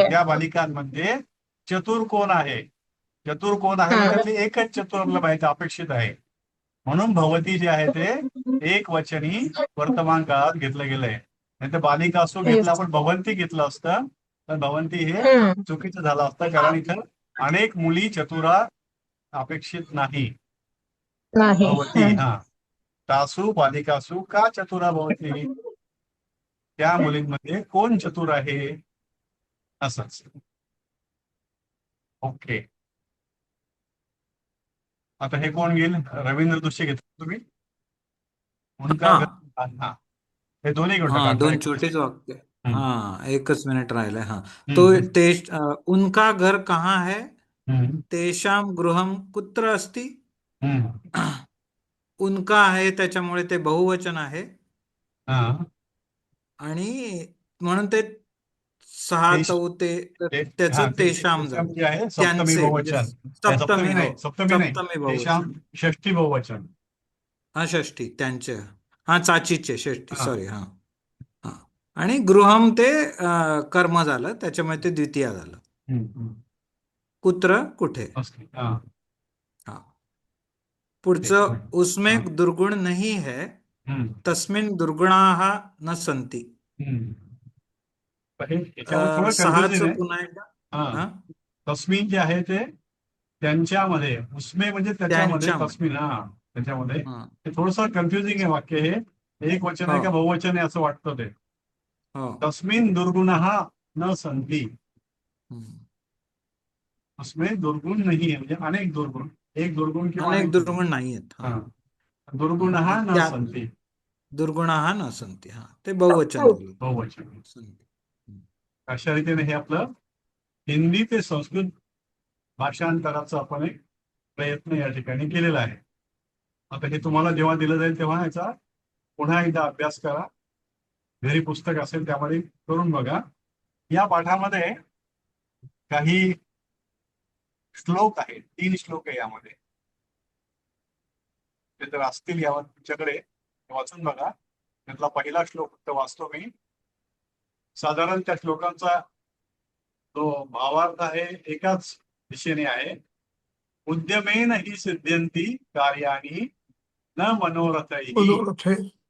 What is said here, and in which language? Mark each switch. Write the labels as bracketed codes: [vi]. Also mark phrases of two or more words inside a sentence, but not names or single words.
[mr] त्या बालिकांमध्ये चतुर कोण आहे त्यातली एकच चतुरला पाहिजे अपेक्षित आहे. म्हणून भवती जे आहे ते एक वचनी वर्तमान काळात घेतलं गेलंय. नाही तर बालिकासू घेतलं आपण भवंती घेतलं असतं, तर भवंती हे चुकीचं झालं असतं, कारण इथं अनेक मुली चतुरा अपेक्षित नाही. [sa] भवती. तासू बालिकासू का चतुरा भवती, [mr] त्या मुलींमध्ये कोण चतुर आहे असंच. ओके. आता हे कोण घेईल? रवींद्र दोषी घेतलं तुम्ही. हे दोन्ही दोन छोटेच वाक्य. एकच मिनिट राहिलंय. [hi] तो उनका घर कहाँ है, [sa] तेषाम गृहम कुत्र अस्ति. [mr] उनका आहे त्याच्यामुळे ते बहुवचन आहे आणि म्हणून ते 6 9 त्याचं तेषाम झालं. सप्तमी बहुवचन. सप्तमी बहुवचन. षष्ठी बहुवचन. षष्ठी त्यांचे. चाचीचे षष्ठी. सॉरी. आणि गृहम ते कर्म झालं, त्याच्यामुळे ते द्वितीय झालं. [hi] कुत्र [mr] कुठे. पुढचं [hi] उसमें दुर्गुण नहीं है, [sa] तस्मिन दुर्गुणाः न सन्ति. [mr] सहाचं पुन्हा एकदा. तस्मिन जे आहे ते त्यांच्यामध्ये, उसमे म्हणजे त्याच्यामध्ये, तस्मिन त्याच्यामध्ये. हे थोडस कन्फ्युजिंग आहे वाक्य. हे एक वचन आहे का बहुवचन आहे असं वाटतं ते. [sa] तस्मिन दुर्गुणः न सन्ति. [mr] उसमें दुर्गुण नाही आहे म्हणजे अनेक दुर्गुण. एक दुर्गुण किंवा अनेक दुर्गुण नाही आहेत. [sa] दुर्गुणः न सन्ति. दुर्गुणाः न सन्ति. [mr] ते बहुवचन. अशा रीतीने हे आपलं हिंदी ते संस्कृत भाषांतराचा आपण एक प्रयत्न या ठिकाणी केलेला आहे. आता हे तुम्हाला जेव्हा दिलं जाईल तेव्हा याचा पुन्हा एकदा अभ्यास करा. घरी पुस्तक असेल त्यामध्ये करून बघा. या पाठामध्ये काही श्लोक आहेत. 3 श्लोक आहे यामध्ये. ते जर असतील यावर तुमच्याकडे वाचून बघा. त्यातला पहिला श्लोक फक्त वाचतो मी. साधारण त्या श्लोकांचा जो भावार्थ आहे एकाच दिशेने आहे. [sa] उद्यमेन हि सिद्ध्यन्ति कार्याणि न मनोरथैः.